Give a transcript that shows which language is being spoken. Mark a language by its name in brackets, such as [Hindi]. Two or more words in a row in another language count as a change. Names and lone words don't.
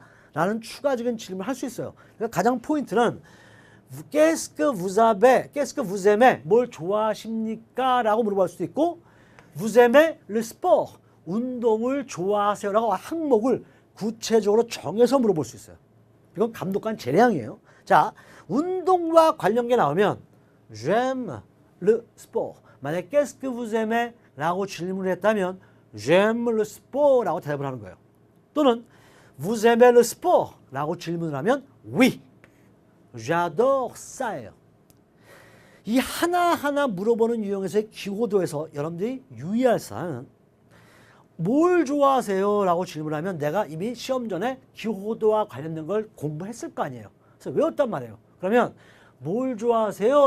[Korean] 라는 추가적인 질문을 할 수 있어요. 그러니까 가장 포인트는 [French] Qu'est-ce que vous avez? Qu'est-ce que vous aimez? [Korean] 뭘 좋아하십니까? 라고 물어볼 수도 있고 [French] Vous aimez le sport? [Korean] 운동을 좋아하세요? 라고 항목을 구체적으로 정해서 물어볼 수 있어요. 이건 감독관 재량이에요. 자, 운동과 관련 게 나오면 [French] J'aime le sport. 만약에 Qu'est-ce que vous aimez? [Korean] 라고 질문을 했다면 [French] J'aime le sport [Korean] 라고 대답을 하는 거예요. [French] 또는 Vous aimez le sport? [Korean] 라고 질문을 하면 [French] Oui, j'adore ça. [Korean] 이 하나하나 물어보는 유형에서의 기호도에서 여러분들이 유의할 사항은 뭘 좋아하세요? 라고 질문하면 내가 이미 시험 전에 기호도와 관련된 걸 공부했을 거 아니에요. 그래서 외웠단 말이에요. 그러면 뭘 좋아하세요?